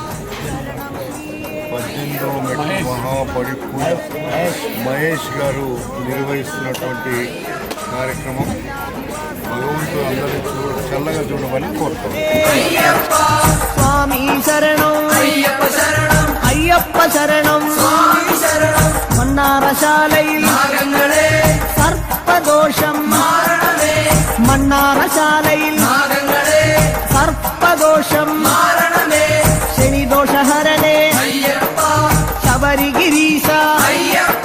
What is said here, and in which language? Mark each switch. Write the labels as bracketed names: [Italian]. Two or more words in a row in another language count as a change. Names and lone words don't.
[Telugu] 18వ మెట్టు మహాపడి పూజ మహేష్ గారు నిర్వహిస్తున్నటువంటి కార్యక్రమం భగవంతుడు అందరూ చల్లగా చూడమని కోరుతాం. స్వామి శరణం అయ్యప్ప శరణం అయ్యప్ప శరణం స్వామి శరణం [Malayalam] മണ്ണാറശാലയിൽ നാഗങ്ങളെ സർപ്പദോഷം മാരണമേ മണ്ണാറശാലയിൽ നാഗങ്ങളെ സർപ്പദോഷം മാരണമേ ശനിദോഷഹരണേ അയ്യപ്പ ശബരിഗിരീശ അയ്യപ്പ